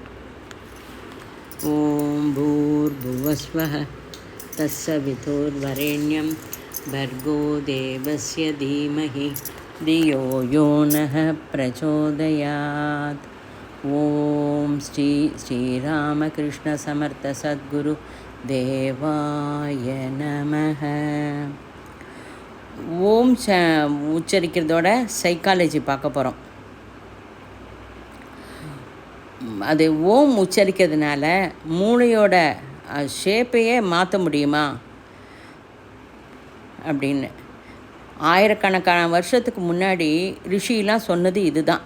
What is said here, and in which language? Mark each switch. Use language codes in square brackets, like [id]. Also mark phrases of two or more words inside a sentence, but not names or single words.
[sa] ॐ भूर्भुवस्वः तत्सवितुर्वरेण्यं भर्गो देवस्य धीमहि धियो यो नः प्रचोदयात्। ॐ श्री श्रीरामकृष्ण समर्थ सद्गुरु देवाय नमः. [ta] ஓம் உச்சரிக்கிறதோட சைக்காலஜி பார்க்க போகிறோம். அது ஓம் உச்சரிக்கிறதுனால மூளையோட ஷேப்பையே மாற்ற முடியுமா அப்படின்னு ஆயிரக்கணக்கான வருஷத்துக்கு முன்னாடி ரிஷிலாம் சொன்னது இதுதான்.